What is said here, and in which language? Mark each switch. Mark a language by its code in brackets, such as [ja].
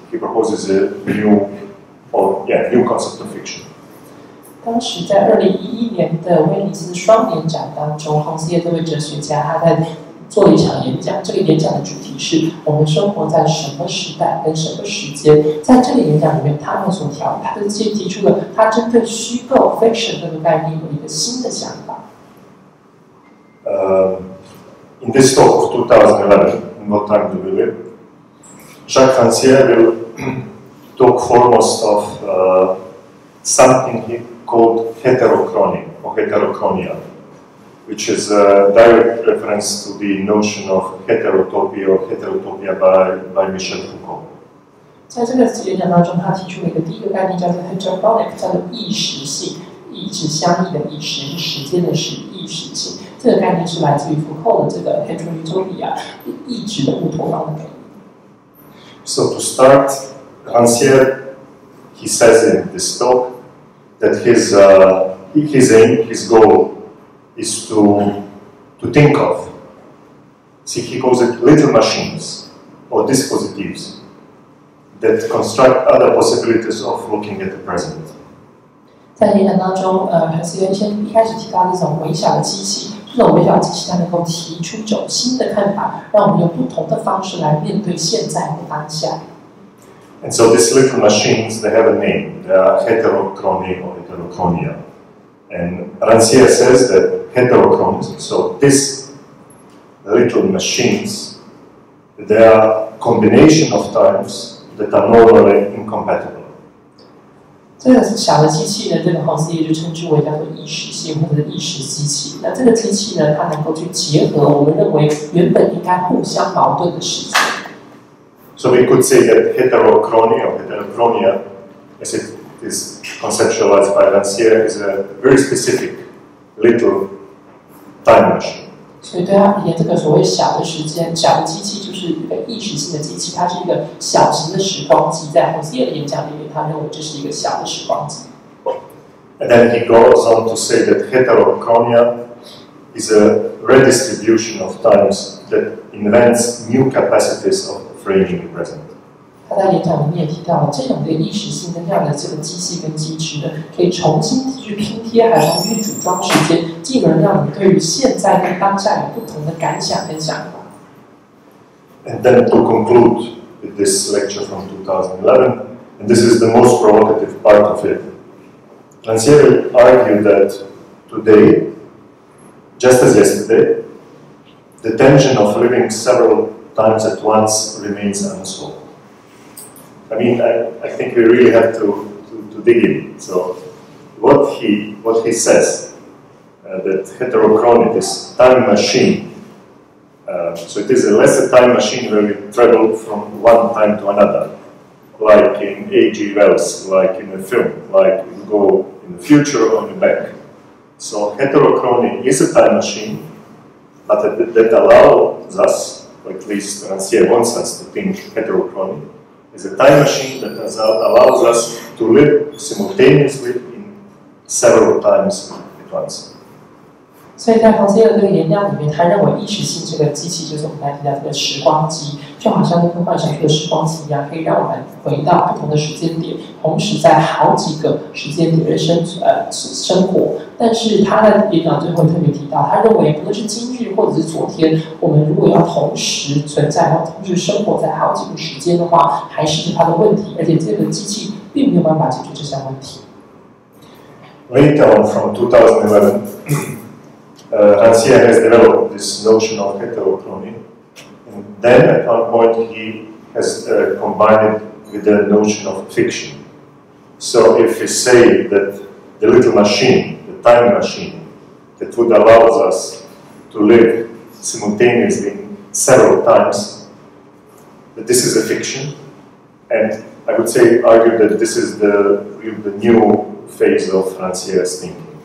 [en] He proposes a new concept of fiction. [zh] 当时在2011年的威尼斯双年展当中，Rancière这位哲学家他在做了一场演讲。这个演讲的主题是我们生活在什么时代跟什么时间。在这个演讲里面，他提出了他针对虚构 fiction 这个概念有一个新的想法。 [en] In this talk of 2011, in What Time Do We Live, Jacques Rancière will talk foremost of something he called heterochrony or heterochronia, which is a direct reference to the notion of heterotopia or heterotopia by Michel Foucault. [zh] 在这个演讲当中，他提出了一个第一个概念，叫做 heterochronic， 叫做异时性，意指相异的异，时是时间的时，异时性。这个概念是来自于福寇的这个 heterotopia， 意指的乌托邦的概念。 [en] So to start, Rancière, he says in this talk that his aim, his goal, is to think of. See, he calls it little machines or dispositives that construct other possibilities of looking at the present. [zh] 在演讲当中，还是原先一开始提到这种微小的机器，这种微小机器它能够提出一种新的看法，让我们用不同的方式来面对现在和当下。 [en] And so these little machines, they have a name. They are heterochrony or heterochronia. And Rancière says that heterochronism, so these little machines, they are a combination of times that are normally incompatible. [zh] 这个小的机器呢，这个黄思业就称之为叫做异时性或者异时机器。那这个机器呢，它能够去结合我们认为原本应该互相矛盾的时间。 [en] So we could say that heterochrony or heterochronia, as it is conceptualized by Rancière, is a very specific little time machine. [zh] 所以对他而言，这个所谓小的时间、小的机器，就是一个异时性的机器，它是一个小型的时光机。在洪思业的演讲里面，他认为这是一个小的时光机。 [en] And then he goes on to say that heterochronia is a redistribution of times that invents new capacities of framing the present. [zh] 他在演讲里面也提到了，这种的异时性跟这样的这个机器跟机制呢，可以重新去拼贴，还重新组装时间，进而让你对于现在跟当下有不同的感想跟想法。 [en] And then to conclude with this lecture from 2011, and this is the most provocative part of it, Rancière argued that today, just as yesterday, the tension of living several times at once remains unsolved. I mean, I think we really have to dig in. So, what he says that heterochrony, this time machine, so it is a lesser time machine where we travel from one time to another, like in A.G. Wells, like in a film, like we go in the future or in the back. So heterochrony is a time machine, but that allows us, or at least Rancière wants us to think heterochrony, is a time machine that allows us to live simultaneously in several times at once. [zh] 所以在洪思业的这个演讲里面，他认为异时性这个机器就是我们刚才提到这个时光机，就好像科幻小说的时光机一样，可以让我们回到不同的时间点，同时在好几个时间点的生活。但是他在演讲最后特别提到，他认为不论是今日或者是昨天，我们如果要同时存在或同时生活在好几个时间的话，还是他的问题，而且这个机器并没有办法解决这项问题。 [en] Later on, from 2011. Rancière has developed this notion of heterochrony, and then at one point he has combined it with the notion of fiction. So if we say that the little machine, the time machine, that would allow us to live simultaneously in several times, that this is a fiction, and I would say argue that this is the new phase of Rancière's thinking.